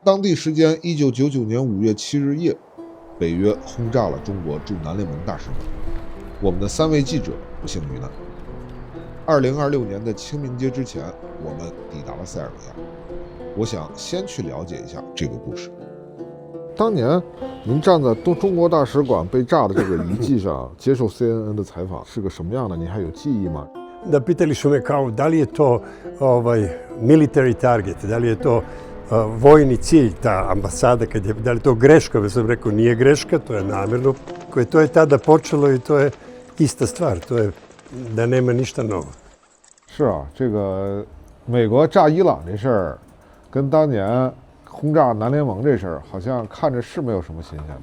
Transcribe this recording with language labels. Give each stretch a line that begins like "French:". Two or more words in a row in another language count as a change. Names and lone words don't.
Chinese: 当地时间1999年5月7日夜，北约轰炸了中国驻南联盟大使馆，我们的3位记者不幸遇难。2026年的清明节之前，我们抵达了塞尔维亚。我想先去了解一下这个故事。当年您站在中国大使馆被炸的这个遗迹上接受 CNN 的采访，是个什么样的？您还有记忆吗？
Serbian: Da pitali su me kao da li je to
English: military target,
Serbian: da li je to vojni cilj, ta ambasada, da li je to greška, ja sam rekao nije greška, to je namjerno. To je tada počelo i to je ista stvar, to je da nema ništa novo.
Chinese: 是啊，这个美国炸伊朗这事儿，跟当年轰炸南联盟这事儿，好像看着是没有什么新鲜的。